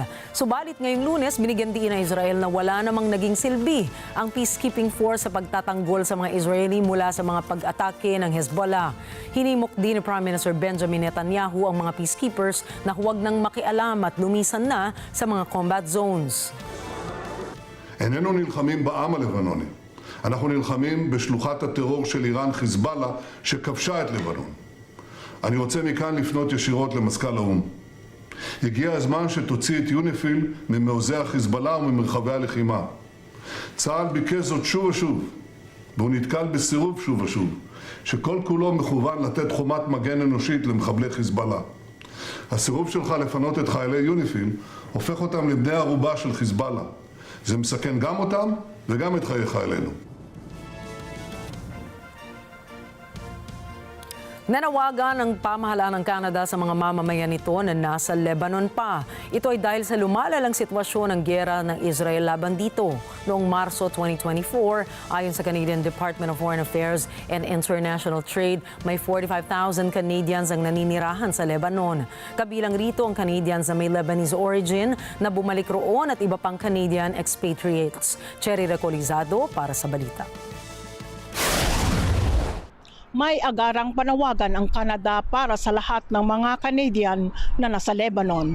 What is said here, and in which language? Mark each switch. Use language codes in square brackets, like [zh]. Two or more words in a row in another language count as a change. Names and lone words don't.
[tl] Subalit ngayong Lunes, binigyan din ng Israel na wala namang naging silbi ang [en] peacekeeping force [tl] sa pagtatanggol sa mga Israeli mula sa mga pag-atake ng Hezbollah. Hinimok din ni Prime Minister Benjamin Netanyahu ang mga peacekeepers na huwag nang makialam at lumisan na sa mga [en] combat zones. [he] איננו נלחמים בעם הלבנוני. אנחנו נלחמים בשלוחת הטרור של איראן חיזבאללה שכבשה את לבנון. אני רוצה מכאן לפנות ישירות למזכ"ל האו"ם. הגיע הזמן שתוציא את יוניפיל ממעוזי החיזבאללה וממרחבי הלחימה. צה"ל ביקש זאת שוב ושוב, והוא נתקל בסירוב שוב ושוב, שכל כולו מכוון לתת חומת מגן אנושית למחבלי חיזבאללה. הסירוב שלך לפנות את חיילי יוניפיל הופך אותם לבני ערובה של חיזבאללה. זה מסכן גם אותם וגם את חיי חיילינו. [tl] Nanawagan ang pamahalaan ng Canada sa mga mamamayan nito na nasa Lebanon pa. Ito ay dahil sa lumalalang sitwasyon ng giyera ng Israel laban dito. Noong Marso 2024, ayon sa Canadian Department of Foreign Affairs and International Trade, may 45,000 Canadians ang naninirahan sa Lebanon. Kabilang rito ang Canadians na may [en] Lebanese origin [tl] na bumalik roon at iba pang [en] Canadian expatriates. [tl] Cherry Recolizado para sa balita. May agarang panawagan ang Canada para sa lahat ng mga Canadian na nasa Lebanon.